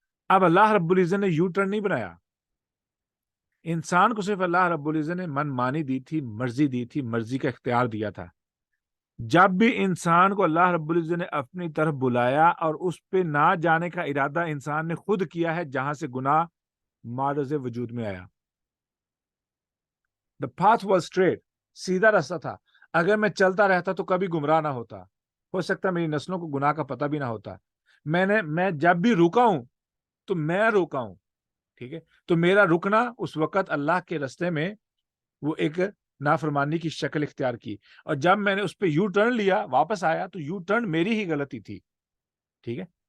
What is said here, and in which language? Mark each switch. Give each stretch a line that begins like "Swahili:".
Urdu: اب اللہ رب العزت نے یو ٹرن نہیں بنایا. انسان کو صرف اللہ رب العزت نے من مانی دی تھی، مرضی دی تھی، مرضی کا اختیار دیا تھا. جب بھی انسان کو اللہ رب العزت نے اپنی طرف بلایا اور اس پہ نہ جانے کا ارادہ انسان نے خود کیا ہے، جہاں سے گناہ معرض وجود میں آیا.
English: The path was straight،
Urdu: سیدھا راستہ تھا. اگر میں چلتا رہتا تو کبھی گمراہ نہ ہوتا، ہو سکتا میری نسلوں کو گناہ کا پتہ بھی نہ ہوتا. میں جب بھی روکا ہوں تو میں روکا ہوں، ٹھیک ہے. تو میرا رکنا اس وقت اللہ کے راستے میں وہ ایک نافرمانی کی شکل اختیار کی، اور جب میں نے اس پہ یو ٹرن لیا، واپس آیا، تو یو ٹرن میری ہی غلطی تھی، ٹھیک ہے.